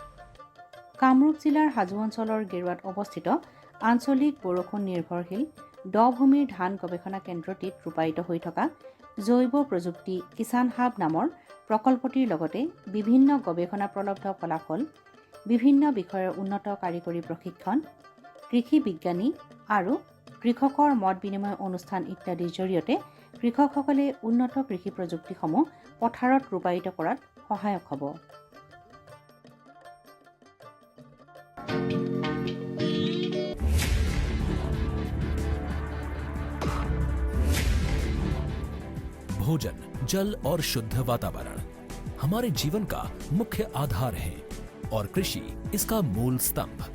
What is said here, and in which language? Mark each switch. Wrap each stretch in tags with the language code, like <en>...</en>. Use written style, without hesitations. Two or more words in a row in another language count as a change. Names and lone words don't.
<as>কামৰূপ জিলাৰ হাজো অঞ্চলৰ গেৰুৱাত অৱস্থিত আঞ্চলিক বৰষুণ নিৰ্ভৰশীল দ ভূমিৰ ধান গৱেষণা কেন্দ্ৰটিত ৰূপায়িত হৈ থকা জৈৱ প্ৰযুক্তি কিষাণ হাব নামৰ প্ৰকল্পটিৰ লগতে বিভিন্ন গৱেষণাপ্ৰলব্ধ ফলাফল, বিভিন্ন বিষয়ৰ উন্নত কাৰিকৰী প্ৰশিক্ষণ, কৃষি বিজ্ঞানী আৰু কৃষকৰ মত বিনিময় অনুষ্ঠান ইত্যাদিৰ জৰিয়তে কৃষকসকলে উন্নত কৃষি প্ৰযুক্তিসমূহ পথাৰত ৰূপায়িত কৰাত সহায়ক হ'ব।</as> <hi>भोजन, जल और शुद्ध वातावरण हमारे जीवन का मुख्य आधार है और कृषि इसका मूल स्तंभ।</hi>